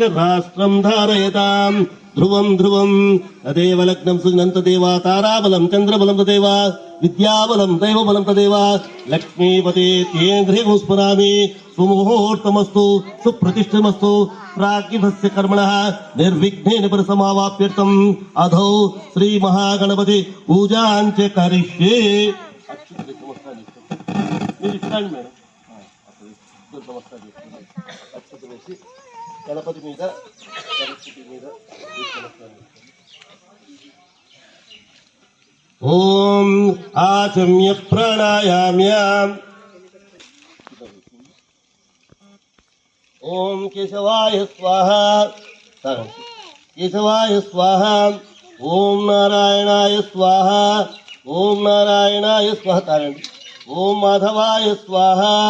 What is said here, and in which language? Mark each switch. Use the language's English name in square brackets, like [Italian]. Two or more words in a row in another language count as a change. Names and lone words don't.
[Sanskrit] राष्ट्रं धारयताम् ध्रुवं ध्रुवं तदेव लग्नं सुनन्त देवा ताराबलं चन्द्रबलं तदेव विद्याबलं दैवबलं तदेव लक्ष्मीपते तेन्द्रियं स्मरामि सुमुहूर्तमस्तु सुप्रतिष्ठमस्तु प्राज्ञस्य कर्मणः निर्विघ्नेन परिसमावाप्यर्थम् अधो श्रीमहागणपति पूजां च करिष्ये [Telugu] మీరు ఇస్తాండి మేడం నమస్కారం చేస్తున్నాను అక్షత వేసి గణపతి మీద సరస్వతి మీద నమస్కారం [Sanskrit] ఓం ఆచమ్య ప్రాణాయామ్యాం ఓం కేశవాయ స్వాహ కేశవాయ స్వాహ ఓం నారాయణాయ స్వాహ ఓం నారాయణాయ స్వాహ తారండి ఓం మాధవాయ స్వాహ